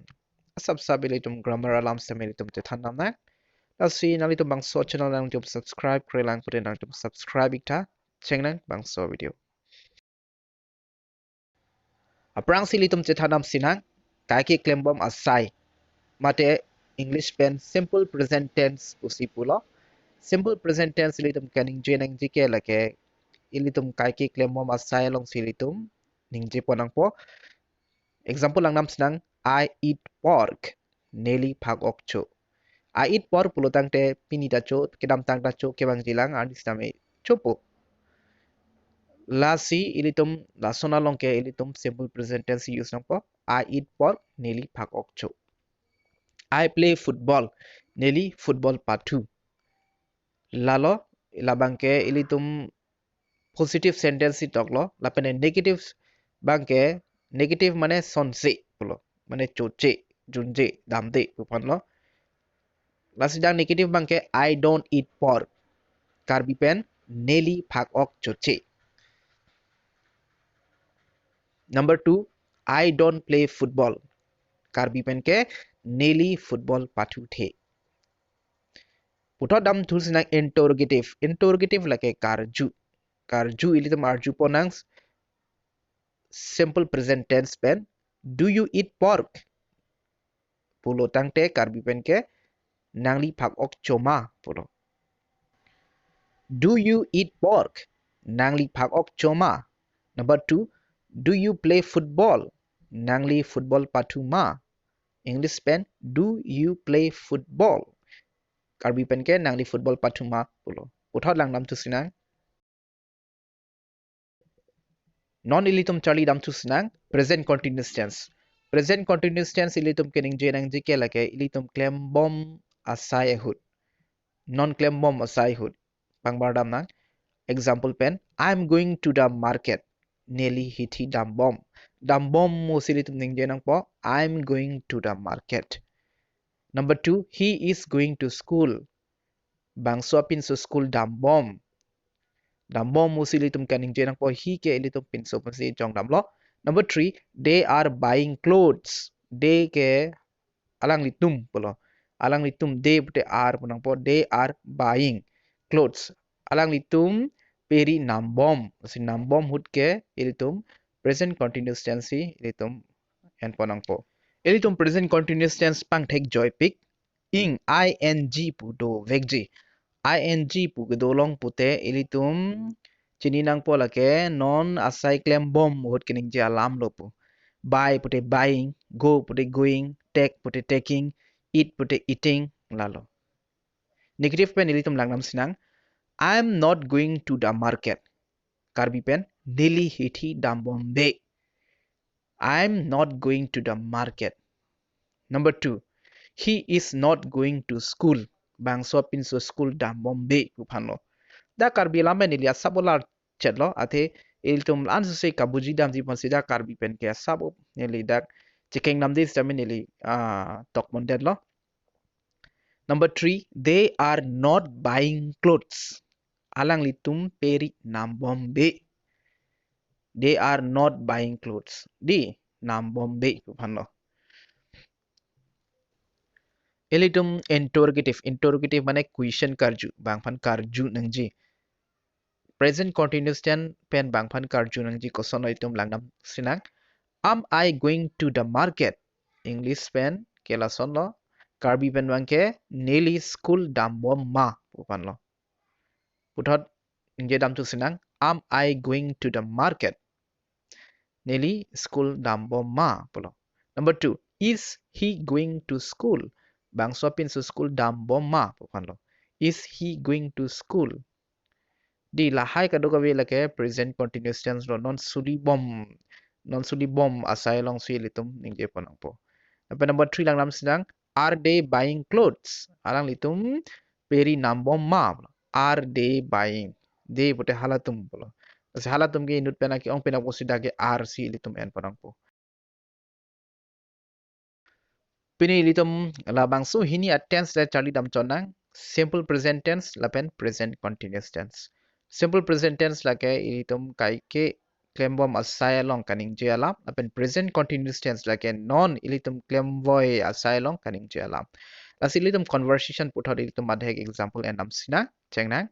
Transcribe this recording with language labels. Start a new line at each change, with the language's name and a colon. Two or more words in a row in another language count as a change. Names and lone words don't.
Karbi: Asap sabi ilitum grammar alam sa ilitum tethan namnak. Lasi nalitum bang so channel lang tum subscribe kre lang putin lang tum subscribe ita. Cheng lang bang so video. Aprang silitum tethan nam sinang. Kaki klembom asai. Mate English pen
English: simple present tense
Karbi: usipulo.
English: Simple present tense
Karbi: ilitum kaning jenang jike lake ilitum kaki klembom asai long silitum ningje ponang po. Example lang nam senang
English: I eat pork
Karbi: neli phag okcho.
English: I eat pork
Karbi: pulutang te pinita cho kedam tang ta cho kebang jilang anis name chopo. Lasi ilitum lasona long ke ilitum
English: simple present tense
Karbi: use nang po
English: I eat pork
Karbi: neli phag okcho.
English: I play football
Karbi: neli football patu. Lalo labang ke ilitum
English: positive sentence
Karbi: toklo lapene negative bangke negative mane sonse pulo mane choche junje damde pupanlo lasidang negative bangke
English: I don't eat pork
Karbi: karbi pen neli phak ok choche. Number 2
English: I don't play football
Karbi: karbi pen ke neli football patu the. Putot dam thul sinang interrogative lake karju ilitum arju ponangs
English: simple present tense
Karbi: pen
English: do you eat pork
Karbi: pulo tangte karbi pen ke nangli phak ok choma pulo.
English: Do you eat pork
Karbi: nangli phak ok choma.
English: Number 2 do you play football
Karbi: nangli football patuma. English pen
English: do you play football
Karbi: karbi pen ke nangli football patuma pulo. Uthot lang nam tu sinang non ilitum charli dam tu sinang
English: present continuous tense. Present continuous tense
Karbi: ilitum kening jenang jike lake ilitum klembom asai ehut non klembom asai hut pangbar dam nang.
English: Example pen I'm going to the market
Karbi: nearly hiti dambom. Dambom musilitum ning jenang po
English: I'm going to the market. Number 2 he is going to school
Karbi: bang swapin so school dambom. Dambom musilitum kaning jenang po he ke ilitum pin so pasi jong damlo.
English: Number 3 they are buying clothes.
Karbi: They ke alang litum polo. Alang litum they pute are punang po
English: they are buying clothes.
Karbi: Alang litum peri nambom. Si nambom hut ke ilitum
English: present continuous tense
Karbi: ilitum en ponang po. Ilitum
English: present continuous tense
Karbi: pang thek joy pick ing ing pu do vekji. Ing pu gedolong pute ilitum chininang po lake non asai klem bom hut kining je alam lopu.
English: Buy pute buying, go pute going, take pute taking, eat pute eating lalo.
Karbi: Negative pen ilitum langnam sinang
English: I'm not going to the market.
Karbi: Karbi pen nili hiti dambombe.
English: I'm not going to the market. Number 2 he is not going to school.
Karbi: Bang so pin so school dambombe kupano. Da karbi lambe nili asabolar chetlo ate ilitum ansu se kabuji dam ji ponsida karbi pen ke asabo nili dak checking nam dis dam nili tok mondet lo.
English: Number 3 they are not buying clothes.
Karbi: Alang litum peri nambombe.
English: They are not buying clothes.
Karbi: Di nambombe kupano. Ilitum interrogative mane question karju bangphan karju nangji.
English: Present continuous tense
Karbi: pen bangphan karju nangji kosono itum langnam sinang
English: am I going to the market.
Karbi: English pen kela sonlo karbi pen bangke neli school dambom ma pupanlo. Puthot nje dam tu sinang
English: am I going to the market
Karbi: neli school dambom ma pulo. Number 2
English: is he going to school
Karbi: bang swapin su school dambom ma pupanlo.
English: Is he going to school.
Karbi: Di lahai kadoga we lake
English: present continuous tense
Karbi: lo non suli bom asai long sui litum ningje ponang po. Number 3 lang nam sinang
English: are they buying clothes.
Karbi: Alang litum peri nambom ma.
English: Are they buying. They pute
Karbi: halatum polo. Kasi halatum ke inut pena ki ong pena posida ke are si litum en ponang po. Pini litum labang su hini at tense la charli dam chonang
English: simple present tense
Karbi: lapen
English: present continuous tense. Simple present tense
Karbi: lake ilitum kai ke klembom asai long kaning je alam. Apen
English: present continuous tense
Karbi: lake non ilitum klemboy asai long kaning je alam. Las ilitum conversation puthot ilitum adhek example enam sina chengnang.